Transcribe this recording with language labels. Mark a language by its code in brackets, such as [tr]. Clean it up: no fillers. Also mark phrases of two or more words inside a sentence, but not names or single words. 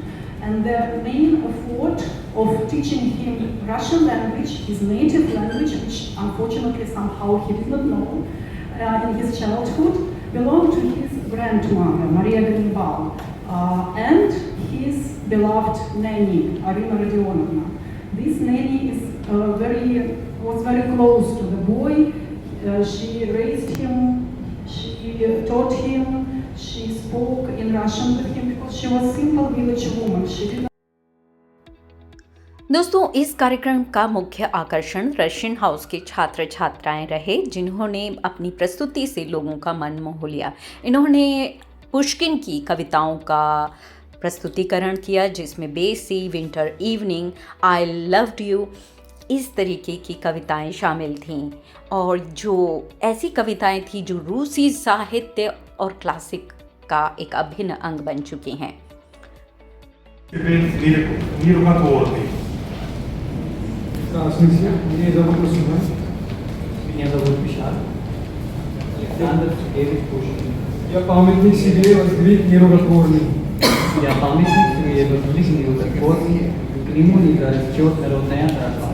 [en] And the main effort of teaching him Russian language, his native language, which unfortunately somehow he did not know in his childhood, belonged to his grandmother, Maria Grinbal, and his beloved nanny, Arina Rodionovna. This nanny was very close to the boy. She raised him, she taught him, she spoke in Russian with him because she was a simple village woman. She did not. [hi] दोस्तों, इस कार्यक्रम का मुख्य आकर्षण रशियन हाउस के छात्र छात्राएं रहे, जिन्होंने अपनी प्रस्तुति से लोगों का मन मोह लिया। इन्होंने पुष्किन की कविताओं का प्रस्तुतिकरण किया, जिसमें बेसी, विंटर इवनिंग, आई लव्ड यू, इस तरीके की कविताएं शामिल थीं। और जो ऐसी कविताएं थी जो रूसी साहित्य और क्लासिक का एक अभिन्न अंग बन चुकी हैं। [ru] Здравствуйте, меня зовут Мусульман. Меня зовут Пишар. Александр Сергеевич Пушкин. Я памятник себе воздвиг нерукотворный. Я памятник себе воздвиг нерукотворный, к нему не зарастет народная тропа.